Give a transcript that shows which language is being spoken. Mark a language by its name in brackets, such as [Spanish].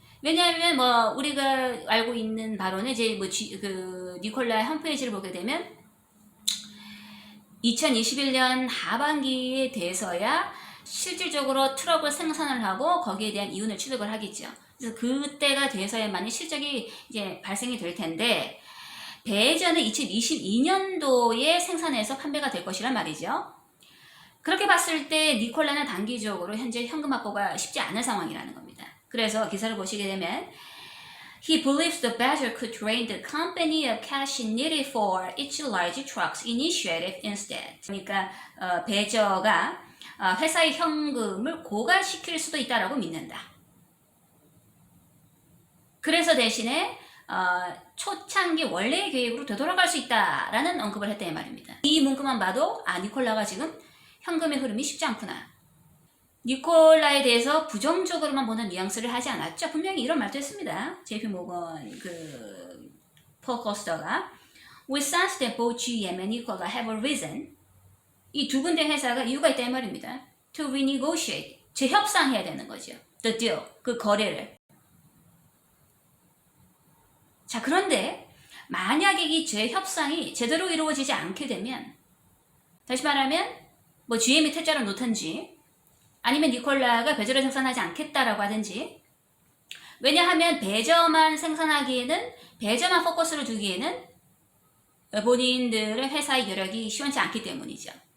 [Korean] 왜냐하면 뭐 우리가 알고 있는 바로는 이제 니콜라의 홈페이지를 보게 되면 2021년 하반기에 돼서야 실질적으로 트럭을 생산을 하고 거기에 대한 이윤을 취득을 하겠죠. 그래서 그때가 돼서야만이 실적이 이제 발생이 될 텐데 배전은 2022년도에 생산해서 판매가 될 것이란 말이죠. 그렇게 봤을 때 니콜라는 단기적으로 현재 현금 확보가 쉽지 않은 상황이라는 겁니다. 그래서 기사를 보시게 되면 [English] He believes the Badger could drain the company of cash needed for its large trucks initiative instead. [Korean] 그러니까 배저가 회사의 현금을 고갈시킬 수도 있다라고 믿는다. 그래서 대신에 초창기 원래의 계획으로 되돌아갈 수 있다라는 언급을 했다는 말입니다. 이 문구만 봐도 니콜라가 지금 현금의 흐름이 쉽지 않구나. 니콜라에 대해서 부정적으로만 보는 뉘앙스를 하지 않았죠. 분명히 이런 말도 했습니다. [English] JP 모건 폴 코스터가 We sense that both GM and Nikola have a reason. [Korean] 이 두 군데 회사가 이유가 있다는 말입니다. [English] To renegotiate. [Korean] 재협상해야 되는 거죠. [English] The deal. [Korean] 그 거래를. 자, 그런데 만약에 이 재협상이 제대로 이루어지지 않게 되면 다시 말하면 뭐 GM이 퇴짜를 놓든지 아니면 니콜라가 배저를 생산하지 않겠다라고 하든지 왜냐하면 배저만 생산하기에는 배저만 포커스를 두기에는 본인들의 회사의 여력이 시원치 않기 때문이죠.